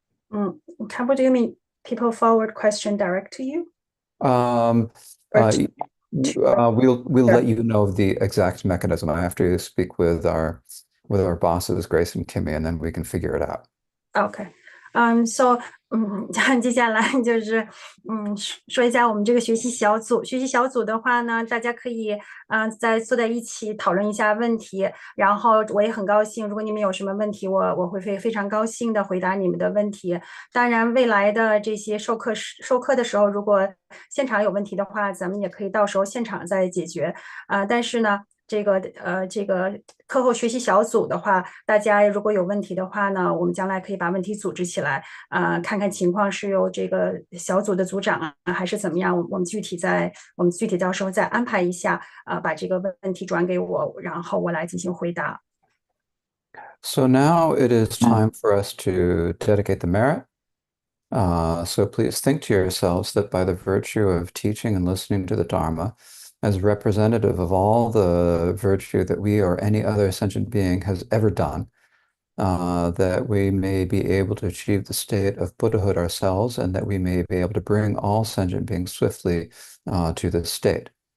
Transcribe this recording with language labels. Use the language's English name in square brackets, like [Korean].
[English] How do you mean people forward question direct to you? Um, Or uh, we'll sure. let you know the exact mechanism. I have to speak with our bosses, Grace and Kimmy, and then we can figure it out. OK，so， [Chinese] 接下来就是说一下我们这个学习小组。学习小组的话呢，大家可以坐在一起讨论一下问题。然后我也很高兴，如果你们有什么问题，我会非常高兴的回答你们的问题。当然，未来的这些授课的时候，如果现场有问题的话，咱们也可以到时候现场再解决。但是呢。这个课后学习小组的话，大家如果有问题的话呢，我们将来可以把问题组织起来，看看情况是由这个小组的组长还是怎么样，我们具体到时候再安排一下，把这个问题转给我，然后我来进行回答。 [English] So now it is time for us to dedicate the merit. So please think to yourselves that by the virtue of teaching and listening to the Dharma, as representative of all the virtue that we or any other sentient being has ever done, that we may be able to achieve the state of Buddhahood ourselves, and that we may be able to bring all sentient beings swiftly to this state.